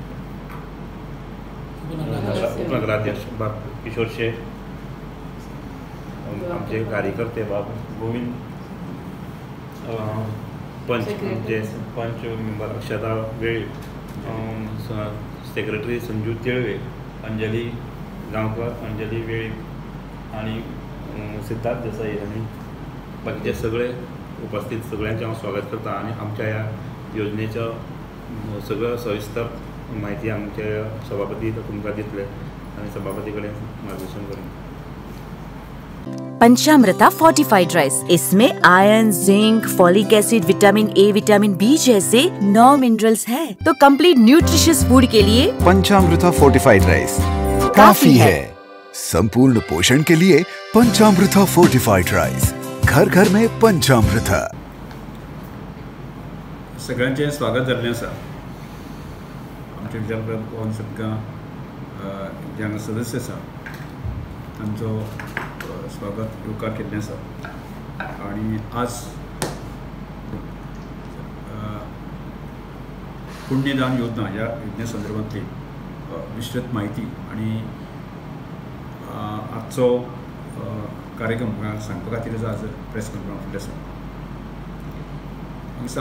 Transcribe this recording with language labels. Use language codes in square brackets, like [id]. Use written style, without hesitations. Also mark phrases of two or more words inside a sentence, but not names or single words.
[kok] उपनगराध्यक्ष बाब किशोर शेख, आमचे कार्यकर्ते बाब गोविंद पंच, आमचे पंच मेंबर अक्षता वेळी, सेक्रेटरी संजू तिळवे, अंजली गांवकर, अंजली वेळी आणि सिद्धार्थ देसाई आणि बाकीचे सगळे उपस्थित सगळ्यांचे हांव स्वागत करता। आणि आमच्या ह्या योजनेचं सगळं सविस्तर माहिती आमचे सभापती तुमकां दितले आणि सभापती कडेन मार्गदर्शन करेन। [hi] पंचामृता फोर्टिफाइड राइस, इसमें आयरन, जिंक, फॉलिक एसिड, विटामिन A, विटामिन B जैसे 9 मिनरल्स हैं। तो [en] complete nutritious food [hi] के लिए पंचामृता फोर्टिफाइड राइस काफी है। संपूर्ण पोषण के लिए पंचामृता फोर्टिफाइड राइस, घर घर में पंचामृता। [kok] सगळ्यांचे स्वागत जाल्लें आसा। आमचे विचारप्रधान सगळ्या जे हांगा सदस्य आसा तांचो स्वागत येवकार केल्लें आसा। आणि आज पुण्यदान योजना ह्या योजने संदर्भातली विस्तृत माहिती आणि आजचो कार्यक्रम सांगपा खातीर आज [en] press conference [kok] आसा।